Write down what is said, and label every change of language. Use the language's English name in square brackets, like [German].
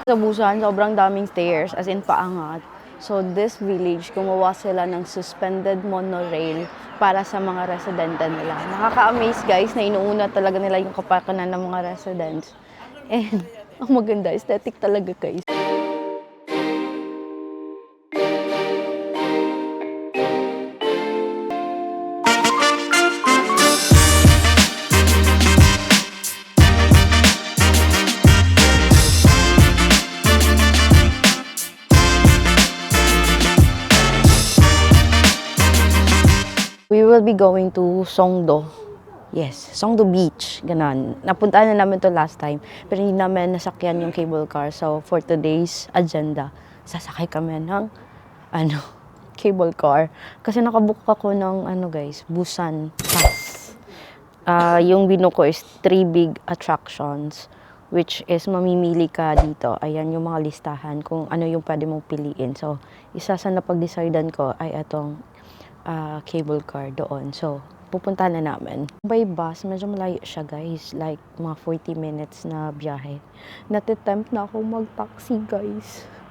[Filipino] Sa Busan, sobrang daming stairs, as in paangat. So this village, gumawa sila ng suspended monorail para sa mga residente nila. Nakaka-amaze guys na inuuna talaga nila yung kapakanan ng mga residents. And ang maganda, aesthetic talaga guys. [English] We will be going to Songdo. Yes, Songdo Beach. [Filipino] Ganon. Napuntaan na namin to last time. Pero hindi namin nasakyan yung cable car. So, for today's agenda, sasakay kami ng cable car. Kasi nakabook ako ng guys, Busan Pass. Yung binuko is 3 big attractions. Which is mamimili ka dito. Ayan yung mga listahan kung ano yung pwede mong piliin. So, isa sa napag-decidean ko ay itong cable car doon. So, pupunta na namin. By bus, medyo malayo siya guys. Like, mga 40 minutes na biyahe. Natitempt na ako mag-taxi guys.